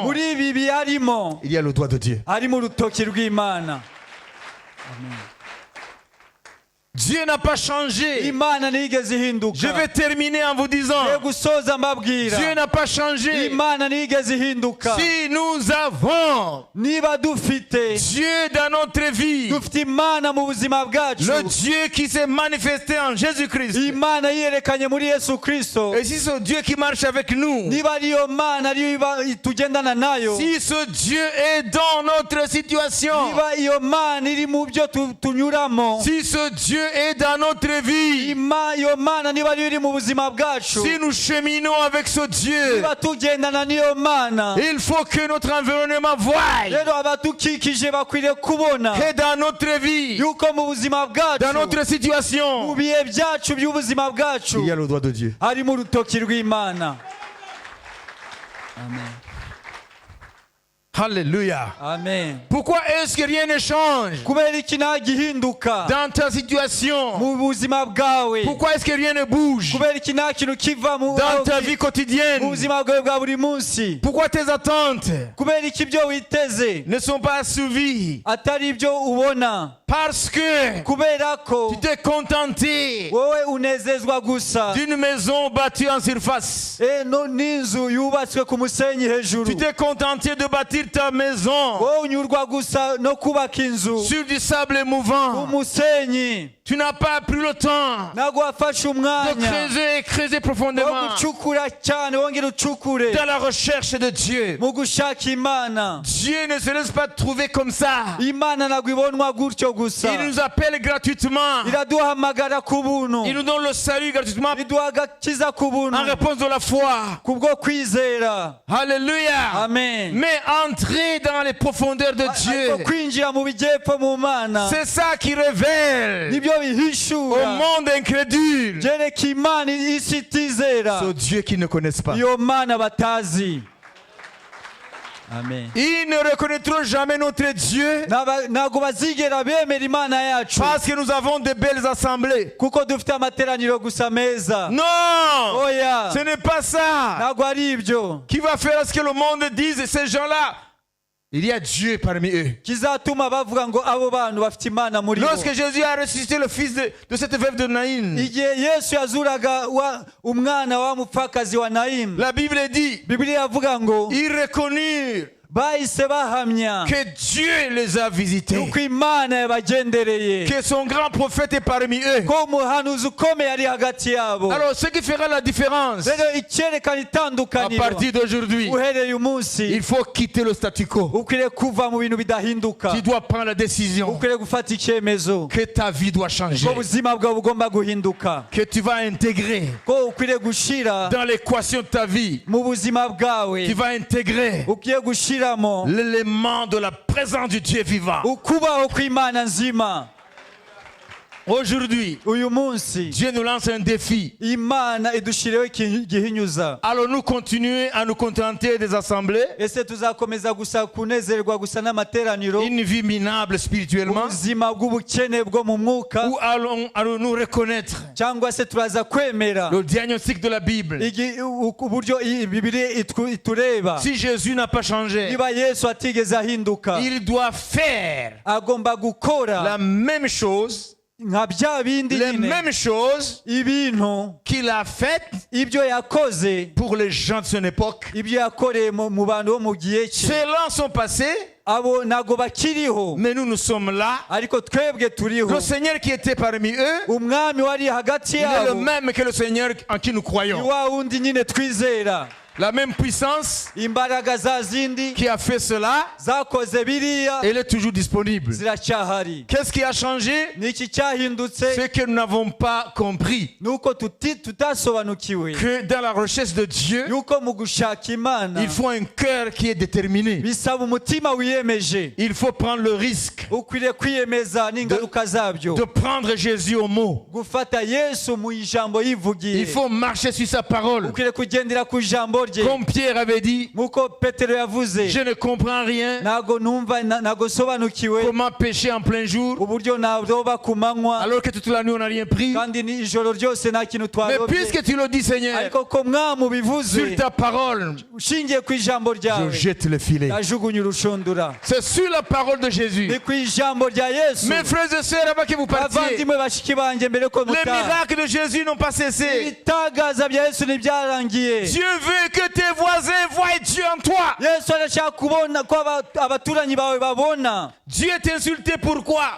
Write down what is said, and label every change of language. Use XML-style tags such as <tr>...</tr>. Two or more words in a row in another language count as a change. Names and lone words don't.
<rw>muri ibi biharimo</rw> <fr>il y a le doigt de Dieu.</fr> <rw>harimo urutoki rw'Imana.</rw> <fr>Dieu n'a pas changé.</fr> <rw>Imana ntiyigeze ihinduka.</rw> <fr>Je vais terminer en vous disant,</fr> <rw>Ngiye gusoza mbabwira,</rw> <fr>Dieu n'a pas changé.</fr> <rw>Imana ntiyigeze ihinduka.</rw> <fr>Si nous avons</fr> <rw>Niba dufite</rw> <fr>Dieu dans notre vie,</fr> <rw>dufite Imana mu buzima bwacu,</rw> <fr>le Dieu qui s'est manifesté en Jésus-Christ,</fr> <rw>Imana yiyerekanye muri Yesu Kristo,</rw> <fr>et si ce Dieu qui marche avec nous,</fr> <rw>niba ariyo Mana ariyo tugendana nayo,</rw> <fr>si ce Dieu est dans notre situation,</fr> <rw>niba iyo Mana iri mu byo tunyuramo,</rw> <fr>si ce Dieu est dans notre vie,</fr> <rw>iyo Mana niba ariyo iri mu buzima bwacu,</rw> <fr>si nous cheminons avec ce Dieu,</fr> <rw>niba tugendana n'iyo Mana,</rw> <fr>il faut que notre environnement voie</fr> <rw>rero abatukikije bakwiriye kubona</rw> <fr>que dans notre vie,</fr> <rw>yuko mu buzima</rw> <fr>dans</fr> <rw>bwacu,</rw> <fr>notre</fr> <rw>mu</rw> <fr>situation,</fr> <rw>bihe byacu by'ubuzima bwacu,</rw> <fr>il y a le doigt de Dieu.</fr> <rw>harimo urutoki rw'Imana. Amen. Alléluia. Amen.</rw> <fr>Pourquoi est-ce que rien ne change</fr> <rw>Kubera iki nta gihinduka</rw> <fr>dans ta situation?</fr> <rw>mu buzima bwawe?</rw> <fr>Pourquoi est-ce que rien ne bouge</fr> <rw>Kubera iki nta kintu kiva</rw> <fr>dans ta vie</fr> <rw>mu</rw> <fr>quotidienne?</fr> <rw>buzima bwawe bwa buri munsi?</rw> <fr>Pourquoi tes attentes</fr> <rw>Kubera iki ibyo witeze</rw> <fr>ne sont pas assouvies?</fr> <rw>atari ibyo ubona?</rw> <fr>Parce que</fr> <rw>Kubera ko</rw> <fr>tu t'es contenté</fr> <rw>wowe unezezwa gusa</rw> <fr>d'une maison bâtie en surface.</fr> <rw>n'inzu yubatswe ku musenyi hejuru.</rw> <fr>Tu t'es contenté de bâtir ta maison</fr> <rw>Wowe unyurwa gusa no kubaka inzu</rw> <fr>sur du sable</fr> <rw>ku</rw> <fr>mouvant.</fr> <rw>musenyi.</rw> <fr>Tu n'as pas pris le temps</fr> <rw>Ntabwo wafashe</rw> <fr>de</fr> <rw>umwanya</rw> <fr>creuser et creuser</fr> <rw>wo</rw> <fr>profondément</fr> <rw>gucukura cyane, wongera ucukure</rw> <fr>dans la recherche de Dieu.</fr> <rw>mu gushaka Imana.</rw> <fr>Dieu ne se laisse pas trouver comme ça.</fr> <rw>Imana ntabwo ibonwa gutyo gusa,</rw> <fr>Il nous appelle gratuitement.</fr> <rw>iraduhamagara ku buntu,</rw> <fr>Il nous donne le salut gratuitement</fr> <rw>iduha agakiza ku buntu</rw> <fr>en réponse de la foi.</fr> <rw>kubwo kwizera. Alléluia. Amen.</rw> <fr>Mais entrer dans les profondeurs de</fr> <rw>Ariko</rw> <fr>Dieu,</fr> <rw>kwinjira mu bijyepfo mu Mana</rw> <fr>c'est ça qui révèle</fr> <rw>nibyo</rw> <fr>au</fr> <rw>bihishura</rw> <fr>monde incrédule</fr> <rw>byereka Imana isi itizera</rw> <fr>ce Dieu qu'ils ne connaissent pas.</fr> <rw>iyo Mana batazi. Amen.</rw> <fr>Ils ne reconnaîtront jamais notre Dieu</fr> <rw>Ntabwo bazigera bemera Imana yacu</rw> <fr>parce que nous avons de belles assemblées.</fr> <rw>kuko dufite amateraniro gusa meza.</rw> <fr>Non,</fr> <rw>Oya,</rw> <fr>ce n'est pas ça</fr> <rw>ntabwo ari ibyo</rw> <fr>qui va faire à ce que le monde dise ces gens-là. Il y a Dieu parmi eux.</fr> <rw>kizatuma bavuga ngo abo bantu bafite Imana muri bo.</rw> <fr>Lorsque Jésus a ressuscité le fils de cette veuve de Naïn,</fr> <rw>Igihe Yesu yazuraga umwana wa mupfakazi wa Nayimu,</rw> <fr>la Bible dit,</fr> <rw>Bibiliya avuga ngo</rw> <fr>ils reconnurent</fr> <rw>bahise bahamya</rw> <fr>que Dieu les a visités,</fr> <rw>yuko Imana yabagendereye,</rw> <fr>que son grand prophète est parmi eux.</fr> <rw>ko umuhanuzi ukomeye ari hagati yabo.</rw> <fr>Alors, ce qui fera la différence</fr> <rw>Rero icyerekana</rw> <fr>à</fr> <rw>itandukaniro</rw> <fr>partir d'aujourd'hui,</fr> <rw>uhereye umunsi,</rw> <fr>il faut quitter le statu quo.</fr> <rw>ukwiriye kuva mu bintu bidahinduka,</rw> <fr>Tu dois prendre la décision</fr> <rw>ukwiriye gufata icyemezo</rw> <fr>que ta vie doit changer,</fr> <rw>ko ubuzima bwawe bugomba guhinduka,</rw> <fr>que tu vas intégrer</fr> <rw>ko ukwiriye gushira</rw> <fr>dans l'équation de ta vie,</fr> <rw>mu buzima bwawe,</rw> <fr>tu vas intégrer</fr> <rw>ugiye gushiramo</rw> <fr>l'élément de la présence du Dieu vivant.</fr> <rw>ukubaho kw'Imana nzima.</rw> <fr>Aujourd'hui,</fr> <rw>uyu munsi</rw> <fr>Dieu nous lance un défi.</fr> <rw>imana idushiriyeho igihinyuza.</rw> <fr>Allons-nous continuer à nous contenter des assemblées,</fr> <rw>ese tuzakomeza gusa kunezerwa gusa n'amateraniro,</rw> <fr>une vie minable spirituellement,</fr> <rw>ubuzima bw'ubukene bwo mu mwuka,</rw> <fr>ou allons-nous reconnaître</fr> <rw>cyangwa se turaza kwemera</rw> <fr>le diagnostic de la Bible?</fr> <rw>uburyo Bibiliya itureba?</rw> <fr>Si Jésus n'a pas changé,</fr> <rw>niba Yesu atigeze ahinduka,</rw> <fr>il doit faire</fr> <rw>agomba gukora</rw> <fr>la même chose,</fr> <rw>nka bya bindi</rw> <fr>les</fr> <rw>nyine,</rw> <fr>mêmes choses</fr> <rw>ibintu</rw> <fr>qu'il a faites</fr> <rw>ibyo yakoze,</rw> <fr>pour les gens de son époque.</fr> <rw>ibyo yakoreye mu bantu bo mu gihe cye.</rw> <fr>Ceux-là sont passés,</fr> <rw>abo ntago bakiriho,</rw> <fr>mais nous sommes là.</fr> <rw>ariko twebwe turiho.</rw> <fr>Le Seigneur qui était parmi eux,</fr> <rw>umwami wari hagati</rw> <fr>il est le</fr> <rw>yabo</rw> <fr>même que le Seigneur en qui nous</fr> <rw>ni</rw> <fr>croyons.</fr> <rw>wa wundi nyine twizera.</rw> <fr>La même puissance</fr> <rw>imbaraga za zindi</rw> <fr>qui a fait cela,</fr> <rw>zakoze biriya</rw> <fr>elle est toujours disponible.</fr> <rw>ziracyahari.</rw> <fr>Qu'est-ce qui a changé?</fr> <rw>niki cyahindutse?</rw> <fr>C'est que nous n'avons pas compris</fr> <rw>nuko tutasobanukiwe</rw> <fr>que dans la recherche de Dieu,</fr> <rw>yuko mu gushaka Imana</rw> <fr>il faut un cœur qui est déterminé.</fr> <rw>bisaba umutima wiyemeje.</rw> <fr>Il faut prendre le risque</fr> <rw>ukwiriye kwiyemeza n'ingaruka zabyo,</rw> <fr>de prendre Jésus au mot.</fr> <rw>gufata Yesu mu ijambo yivugiye.</rw> <fr>Il faut marcher sur sa parole.</fr> <rw>ukwiriye kugendera ku ijambo rye,</rw> <fr>Comme Pierre avait dit,</fr> <rw>nk'uko Petero yavuze,</rw> <fr>je ne comprends rien.</fr> <rw>ntago numva ntago sobanukiwe</rw> <fr>Comment pécher en plein jour</fr> <rw>uburyo naroba ku manywa</rw> <fr>alors que toute la nuit on n'a rien pris?</fr> <rw>kandi ni ijoro ryose nta kintu</rw> <fr>Mais</fr> <rw>twarobye.</rw> <fr>puisque tu le dis, Seigneur,</fr> <rw>ariko ko mwami ubivuze,</rw> <fr>sur ta parole,</fr> <rw>ushingiye ku ijambo</rw> <fr>je</fr> <rw>ryawe,</rw> <fr>jette le filet.</fr> <rw>najugunye urushundura.</rw> <fr>C'est sur la parole de Jésus.</fr> <rw>ni ku ijambo rya Yesu.</rw> <fr>Mes frères et sœurs, avant que vous partiez,</fr> <rw>bavandimwe bashiki banjye, mbere ko</rw> <fr>les</fr> <rw>mutaha,</rw> <fr>miracles de Jésus n'ont pas cessé.</fr> <rw>ibitangaza bya Yesu ntibyarangiye.</rw> <fr>Dieu veut que tes voisins voient Dieu en toi.</fr> <rw>Yesu arashaka kubona ko abaturanyi bawe babona.</rw> <fr>Dieu est insulté pourquoi?</fr>